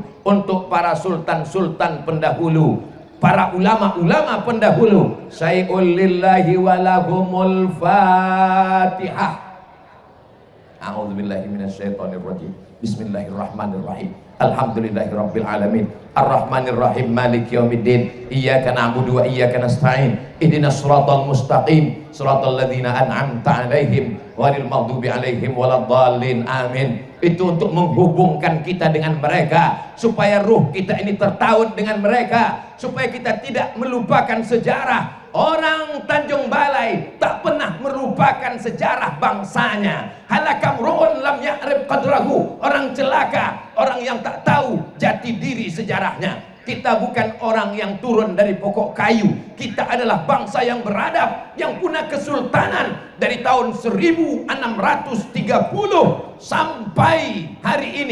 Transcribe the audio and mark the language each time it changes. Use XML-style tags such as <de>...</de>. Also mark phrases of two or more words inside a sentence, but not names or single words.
<ms>untuk para sultan-sultan pendahulu, para ulama-ulama pendahulu.</ms> <ar>شيء لله ولهم الفاتحة. أعوذ بالله من الشيطان الرجيم. بسم الله الرحمن الرحيم. الحمد لله رب العالمين. الرحمن الرحيم. مالك يوم الدين. إياك نعبد وإياك نستعين. اهدنا الصراط المستقيم. صراط الذين أنعمت عليهم غير المغضوب عليهم ولا الضالين. Amin.</ar> <ms>Itu untuk menghubungkan kita dengan mereka, supaya ruh kita ini tertaut dengan mereka, supaya kita tidak melupakan sejarah. Orang Tanjung Balai tak pernah melupakan sejarah bangsanya.</ms> <ar>هلك امرؤ لم يعرف قدره.</ar> <ms>Orang celaka, orang yang tak tahu jati diri sejarahnya. Kita bukan orang yang turun dari pokok kayu. Kita adalah bangsa yang beradab, yang punya kesultanan dari tahun 1630 sampai hari ini.</ms>